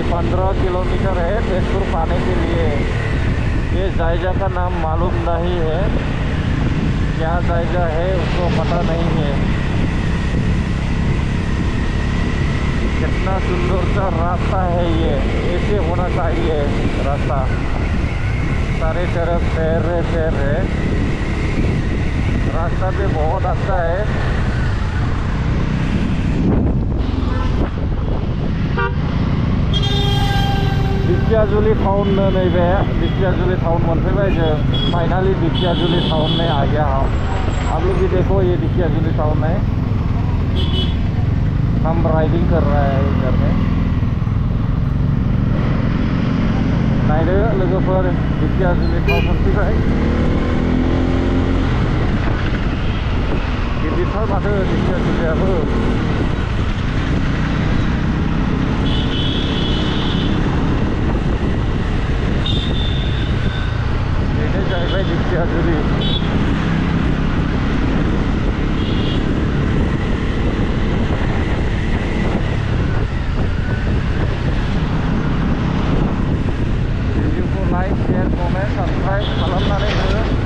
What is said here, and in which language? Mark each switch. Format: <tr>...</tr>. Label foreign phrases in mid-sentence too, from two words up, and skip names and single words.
<hi>15 किलोमीटर है तेजपुर पाने के लिए ये जायजा का नाम मालूम नहीं है क्या जायजा है उसको पता नहीं है कितना सुंदर सा रास्ता है ये ऐसे होना चाहिए रास्ता सारे तरफ शहर है रास्ता भी बहुत अच्छा है बिखियाजुलि टाउन</hi> <brx>नैबे बिखियाजुलि टाउन मोनफैबाय जों</brx> <hi>फाइनली बिखियाजुलि टाउन में आ गया हम आप लोग भी देखो ये बिखियाजुलि टाउन है हम राइडिंग कर रहा है इधर में</hi> <brx>नायदो लोगोफोर बिखियाजुलि टाउन मोनफैबाय गिदिरथार माथो बिखियाजुलियाबो जाहैबाय बिखियाजुलि भिडिअखौ</brx> <en>like share comment subscribe</en> <brx>खालामनानै हो</brx>